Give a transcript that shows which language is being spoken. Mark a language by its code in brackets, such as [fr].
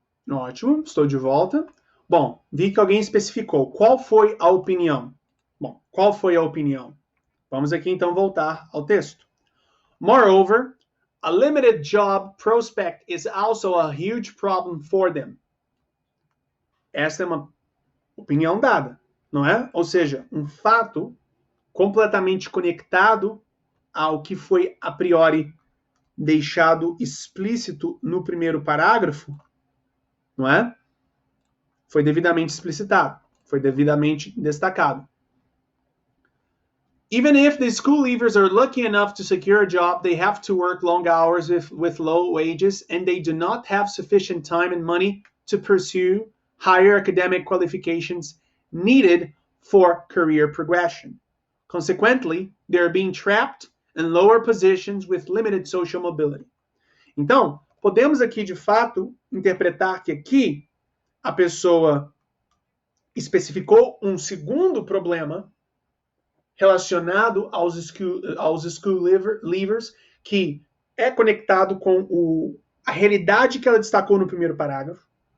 [pt] Ótimo, estou de volta. Bom, vi que alguém especificou. Qual foi a opinião? Bom, qual foi a opinião? Vamos aqui então voltar ao texto. [en] Moreover, a limited job prospect is also a huge problem for them. [pt] Essa é uma opinião dada, não é? Ou seja, um fato completamente conectado ao que foi a priori deixado explícito no primeiro parágrafo, não é? Foi devidamente explicitado, foi devidamente destacado. [en] Even if the school leavers are lucky enough to secure a job, they have to work long hours with low wages, and they do not have sufficient time and money to pursue higher academic qualifications needed for career progression. Consequently, they are being trapped in lower positions with limited social mobility. [pt] Então, podemos aqui, de fato, interpretar que aqui a pessoa especificou um segundo problema relacionado aos school leavers, que é conectado com a realidade que ela destacou no primeiro parágrafo.